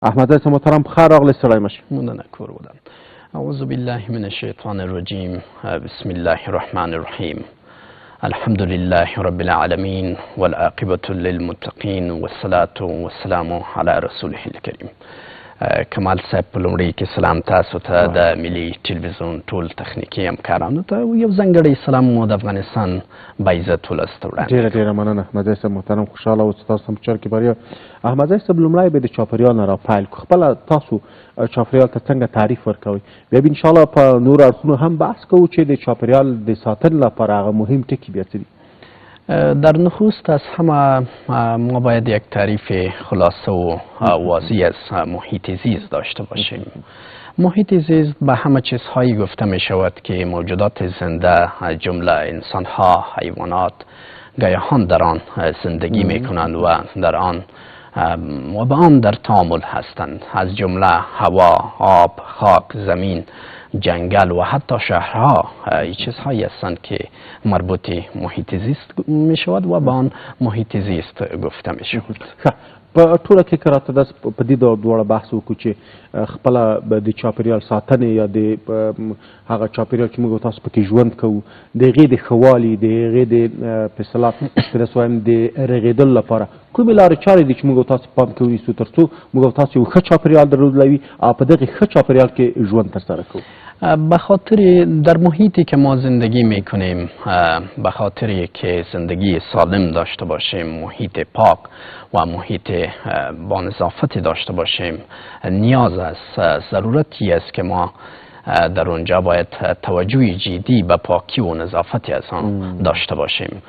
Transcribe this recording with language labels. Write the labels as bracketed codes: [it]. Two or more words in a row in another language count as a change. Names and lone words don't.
[ps] احمد عزیز محترم بخیر راغلی ستړی مشې. مننه کور بودم. [ar] اعوذ بالله من الشیطان الرجیم. بسم الله الرحمن الرحیم. الحمد لله رب العالمین والعاقبة للمتقین والصلاة والسلام علی رسوله الکریم. [ps] کمال صاحب په لومړي کې سلام تاسو ته د ملي ټلویزیون ټول تخنیکي همکارانو ته یو ځانګړی سلام مو د افغانستان باعزت ولس ته وړاندې. ډېره مننه احمد عزیز محترم، خوشحاله اوسئ تاسو هم چر کې بریا. احمد عزیز لومړی به د چاپریال نه راپیل کړو، خپله تاسو چاپریال ته څنګه تعریف ورکوئ، بیا به انشاءالله په نورو اړخونو هم بحث کوو چې د چاپریال د ساتنې لپاره هغه مهم ټکي بیا څه دي. [fa] در نخست از همه ما باید یک تعریف خلاصه و واضح از محیط زیست داشته باشیم. محیط زیست به همه چیزهایی گفته می شود که موجودات زنده جمله انسانها، حیوانات، گیاهان در آن زندگی می کنند و در آن و به آن در تعامل هستند، از جمله هوا، آب، خاک، زمین، جنگل و حتی شهرها این چیزهایی هستند که مربوط محیط زیست می شود و به آن محیط زیست گفته می شود. [ps] په ټوله کې که راته داسې په دې دواړه بحث وکړو چې خپله د چاپیریال ساتنې یا د هغه چاپیریال چې موږ تاسو پکې ژوند کوو د هغې د ښه والي، د هغې د په اصطلاح که داسې وایم د رغېدلو لپاره کومې لارې چارې دي چې موږ تاسو پام کې ونیسو تر څو موږ تاسو یو ښه چاپیریال درلودلوي او په دغې ښه چاپیریال کې ژوند ترسره کوو؟ [fa] به خاطر در محیطی که ما زندگی می کنیم، به خاطری که زندگی سالم داشته باشیم، محیط پاک و محیط با نظافت داشته باشیم، نیاز است، ضرورتی است که ما در اونجا باید توجه جدی به پاکی و نظافتی از آن داشته باشیم.